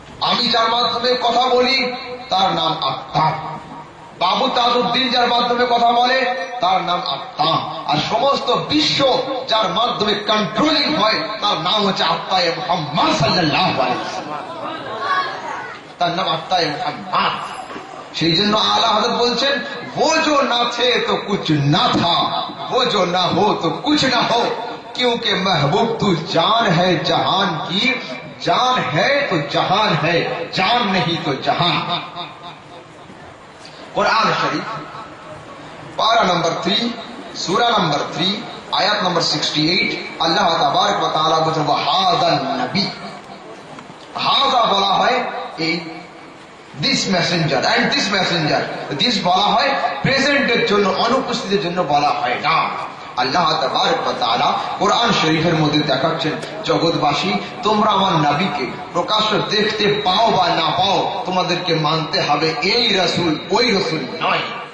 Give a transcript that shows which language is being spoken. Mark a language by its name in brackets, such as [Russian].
[Bangla] আমি যার মাধ্যমে কথা বলি তার নাম আত্মা, বাবু তাজউদ্দিন যার মাধ্যমে কথা বলে তার নাম আত্মা, আর সমস্ত বিশ্ব যার মাধ্যমে কন্ট্রোলিং হয় তার নাম হচ্ছে আত্মায়ে মুহাম্মদ সাল্লাল্লাহু আলাইহি ওয়াসাল্লাম। তার নাম আত্মায়ে মুহাম্মদ। সেই জন্য আলা হযরত বলছেন, [Hindi] वो जो ना थे तो कुछ ना था, वो जो ना हो तो कुछ ना हो, क्योंकि महबूब तू जान है जहान की, जान है तो जहान है, जान नहीं तो जहान। कुरान शरीफ पारा नंबर 3 सूरा नंबर 3 आयत नंबर 68 अल्लाह तबारक व तआला [Bangla] বলেন ওয়াহাদান নবী। হাযা বলা হয় এই [English] this messenger and this messenger, [Bangla] this বলা হয় প্রেজেন্টের জন্য, অনুপস্থিতের জন্য বলা হয় না। আল্লাহ তাবারক ওয়া তাআলা কোরআন শরীফের মধ্যে দেখাচ্ছেন, জগৎবাসী তোমরা আমার নবীকে প্রকাশ্য দেখতে পাও বা না পাও, তোমাদেরকে মানতে হবে এই রাসূল ওই রাসূল নয়।